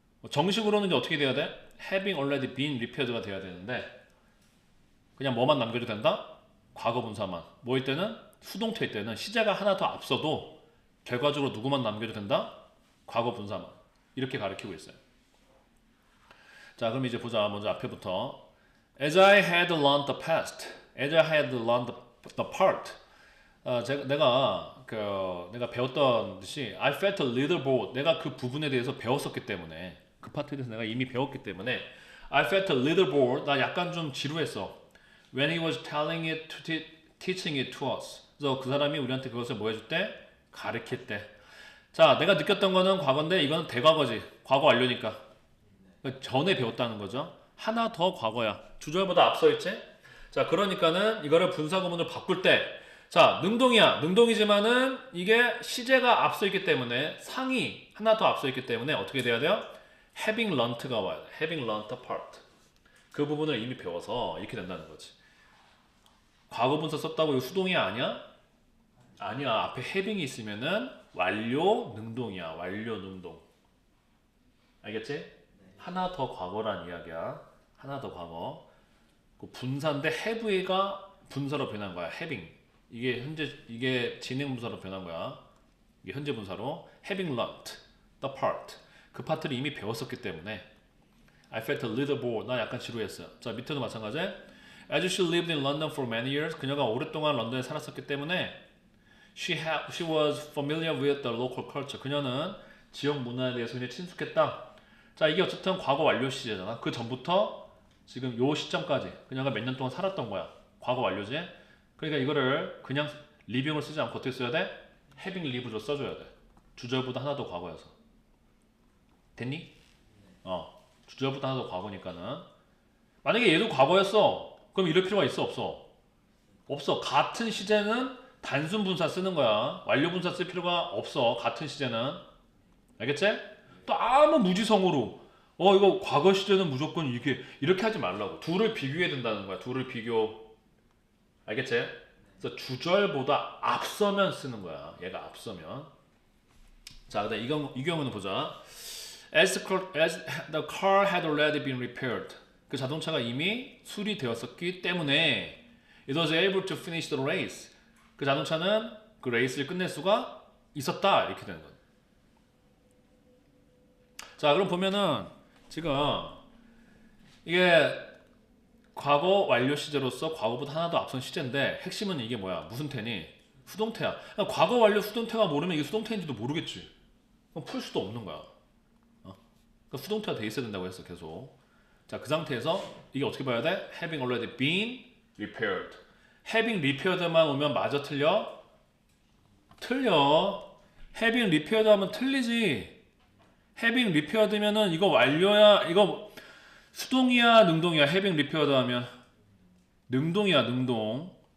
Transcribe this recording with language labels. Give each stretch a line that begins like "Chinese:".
Korean: 정식으로는 이제 어떻게 돼야 돼?
English: having already been repaired
Korean: 가 돼야 되는데 그냥 뭐만 남겨도 된다? 과거 분사만. 뭐일 때는? 수동태일 때는 시제가 하나 더 앞서도 결과적으로 누구만 남겨도 된다? 과거 분사만. 이렇게 가르치고 있어요. 자, 그럼 이제 보자. 먼저 앞에부터.
English: As I had learned the past, as I had learned the part.
Korean: 내가 배웠던 듯이
English: I felt a little bored.
Korean: 내가 그 부분에 대해서 배웠었기 때문에, 그 파트에 대해서 내가 이미 배웠기 때문에
English: I felt a little bored.
Korean: 나 약간 좀 지루했어.
English: When he was telling it teaching it to us.
Korean: 그래서 그 사람이 우리한테 그것을 뭐 해줄 때? 가르칠 때. 자, 내가 느꼈던 거는 과거인데 이건 대과거지. 과거 완료니까. 전에 배웠다는 거죠. 하나 더 과거야. 주절보다 앞서 있지? 자, 그러니까는 이거를 분사 구문으로 바꿀 때, 자, 능동이야. 능동이지만은 이게 시제가 앞서 있기 때문에 상이 하나 더 앞서 있기 때문에 어떻게 돼야 돼요?
English: having learnt
Korean: 가 와야 돼.
English: having learnt a part.
Korean: 그 부분을 이미 배워서 이렇게 된다는 거지. 과거분사 썼다고 이거 수동이 아니야? 아니야. 앞에 having이 있으면은 완료 능동이야. 완료 능동. 알겠지? 하나 더 과거란 이야기야. 하나 더 과거. 그 분사인데 have가 분사로 변한 거야.
English: having.
Korean: 이게 진행 분사로 변한 거야. 이게 현재 분사로
English: having learnt the part.
Korean: 그 파트를 이미 배웠었기 때문에
English: I felt a little bored.
Korean: 나 약간 지루했어요. 자, 밑에도 마찬가지.
English: As she lived in London for many years.
Korean: 그녀가 오랫동안 런던에 살았었기 때문에
English: she was familiar with the local culture.
Korean: 그녀는 지역 문화에 대해서 굉장히 친숙했다. 자, 이게 어쨌든 과거 완료 시제잖아. 그 전부터 지금 요 시점까지 그녀가 몇 년 동안 살았던 거야. 과거 완료지. 그러니까 이거를 그냥 living을 쓰지 않고 어떻게 써야 돼?
English: having lived
Korean: 로 써줘야 돼. 주절보다 하나 더 과거여서. 됐니? 주절보다 하나 더 과거니까는. 만약에 얘도 과거였어. 그럼 이럴 필요가 있어? 없어? 없어. 같은 시제는 단순 분사 쓰는 거야. 완료 분사 쓸 필요가 없어. 같은 시제는. 알겠지? 또 아무 무지성으로 이거 과거 시제는 무조건 이렇게 하지 말라고. 둘을 비교해야 된다는 거야. 둘을 비교. 알겠지? 그래서 주절보다 앞서면 쓰는 거야. 얘가 앞서면. 자, 그다음 이 경우는 보자.
English: As the car had already been repaired.
Korean: 그 자동차가 이미 수리되었었기 때문에
English: it was able to finish the race.
Korean: 그 자동차는 그 레이스를 끝낼 수가 있었다. 이렇게 되는 거야. 자, 그럼 보면은 지금 이게 과거 완료 시제로서 과거보다 하나 더 앞선 시제인데 핵심은 이게 뭐야? 무슨 태니? 수동태야. 그러니까 과거 완료 수동태가 모르면 이게 수동태인지도 모르겠지. 그럼 풀 수도 없는 거야. 그러니까 수동태가 돼 있어야 된다고 했어, 계속. 자, 그 상태에서 이게 어떻게 봐야 돼?
English: Having already been repaired.
Korean: Having repaired만 오면 맞아, 틀려? 틀려. Having repaired 하면 틀리지. Having repaired면은 이거 완료야, 이거 수동이야, 능동이야? Having repaired 하면 능동이야, 능동.